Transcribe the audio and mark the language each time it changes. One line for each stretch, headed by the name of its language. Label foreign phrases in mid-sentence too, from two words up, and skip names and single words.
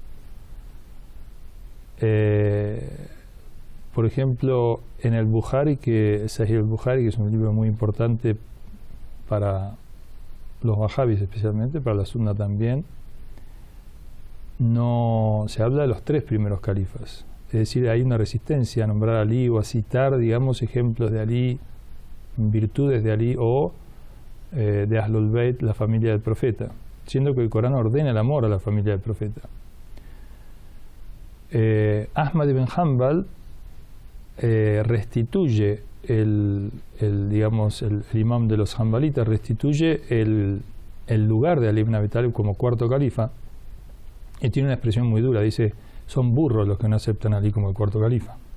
Spanish: Por ejemplo, en el Bukhari, Sahih al-Bukhari, que es un libro muy importante para los wahabis especialmente, para la sunna también, no se habla de los 3 primeros califas. Es decir, hay una resistencia a nombrar a Ali o a citar, digamos, ejemplos de Ali, virtudes de Ali o de
Arabic: أهل البيت,
Spanish: la familia del profeta, siendo que el Corán ordena el amor a la familia del profeta. Ahmad ibn Hanbal restituye el imam de los hanbalitas, restituye el lugar de Ali ibn Abi Talib como cuarto califa, y tiene una expresión muy dura, dice: son burros los que no aceptan a Ali como el cuarto califa.